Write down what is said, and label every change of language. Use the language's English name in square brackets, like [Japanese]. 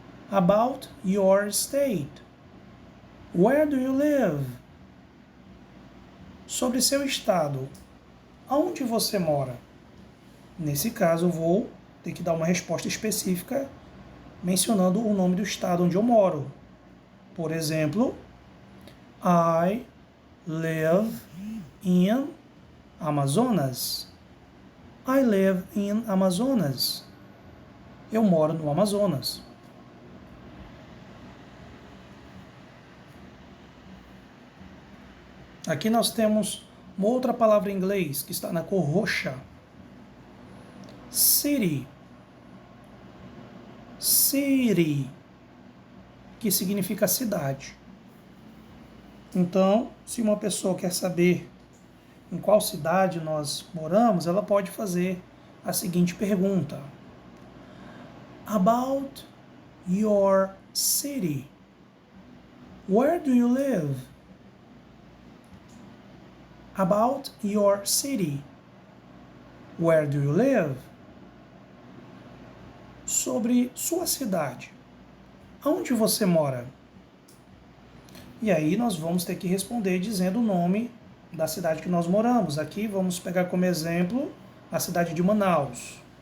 [English] About your state, where do you live? [Portuguese] Sobre seu estado, aonde você mora? Nesse caso, eu vou ter que dar uma resposta específica mencionando o nome do estado onde eu moro. Por exemplo, [English] I live in Amazonas. I live in Amazonas. [Portuguese] Eu moro no Amazonas. Aqui nós temos uma outra palavra em inglês que está na cor roxa. City. City, que significa cidade. Então, se uma pessoa quer saber em qual cidade nós moramos, ela pode fazer a seguinte pergunta: [English] About your city, where do you live? About your city, where do you live? [Portuguese] Sobre sua cidade, aonde você mora? E aí nós vamos ter que responder dizendo o nome da cidade que nós moramos. Aqui vamos pegar como exemplo a cidade de Manaus.